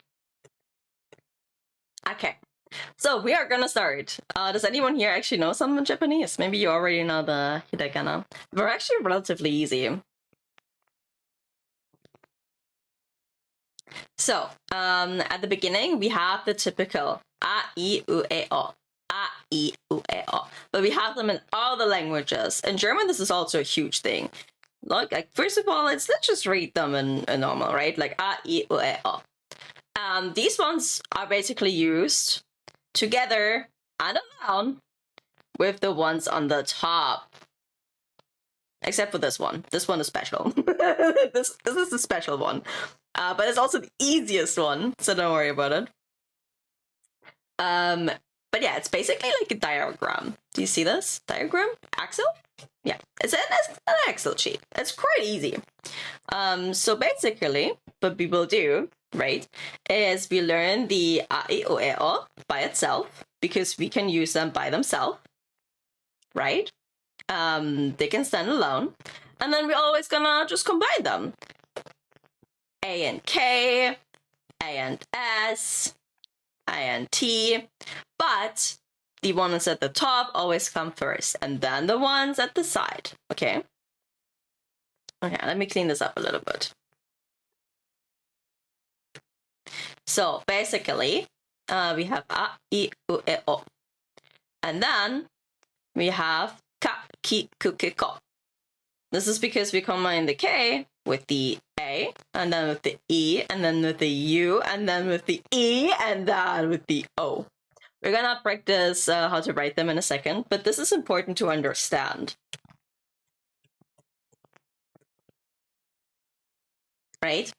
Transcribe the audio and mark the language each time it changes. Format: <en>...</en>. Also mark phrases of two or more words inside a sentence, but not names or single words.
<en>Okay, so we are gonna start. Does anyone here actually know some Japanese? Maybe you already know the hiragana. They're actually relatively easy. So, at the beginning, we have the typical a, I, u, e, o. A, I, u, e, o. But we have them in all the languages. In German, this is also a huge thing. Look, like, first of all, let's just read them in normal, right? Like a, I, u, e, o. These ones are basically used together and alone with the ones on the top. Except for this one. This one is special. this is the special one. But it's also the easiest one, so don't worry about it. But yeah, it's basically like a diagram. Do you see this? Diagram? Excel? Yeah, it's an Excel sheet. It's quite easy. So basically, what we will do, right, is we learn the a, I, o, e, o by itself, because we can use them by themselves, right? They can stand alone. And then we're always gonna just combine them. A and K, A and S, I and T, but the ones at the top always come first, and then the ones at the side, okay? Okay, let me clean this up a little bit. So basically, we have a, I, u, e, o. And then we have ka, ki, ku, ke, ko. This is because we combine the K with the A, and then with the E, and then with the U, and then with the E, and then with the O. We're gonna practice how to write them in a second, but this is important to understand. Right?</en>